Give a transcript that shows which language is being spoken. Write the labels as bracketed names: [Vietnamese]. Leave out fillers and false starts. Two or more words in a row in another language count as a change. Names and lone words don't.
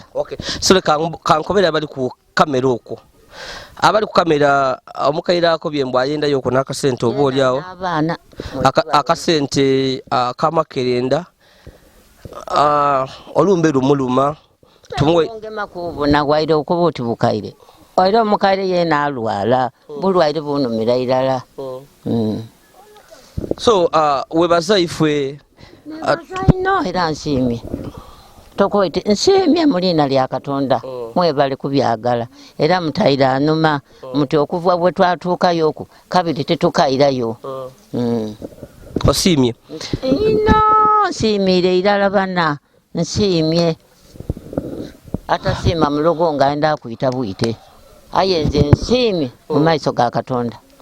[Soga] so kankobera abali ku kamera okwo abali ku kamera omukaire ako byembwa ayendayo okwo n'akasente oba oliawo akasente akamakerenda olumbe lumuluma ongema kubona waire okuba oti bukaire waire omukaire yena alwala bulwaire bunumira irala so webaza ifwe no era nsiimye tokoite nsiimye mulina lya Katonda mwebale kubyagala era mutaira anuma muti okuva bwe twatuukayo oku kabiri tetukairayo osimye ino nsiimire irala bana nsiimye atasiima mulogo nga enda kuyita bwite aye nze nsiimye mu maiso ga Katonda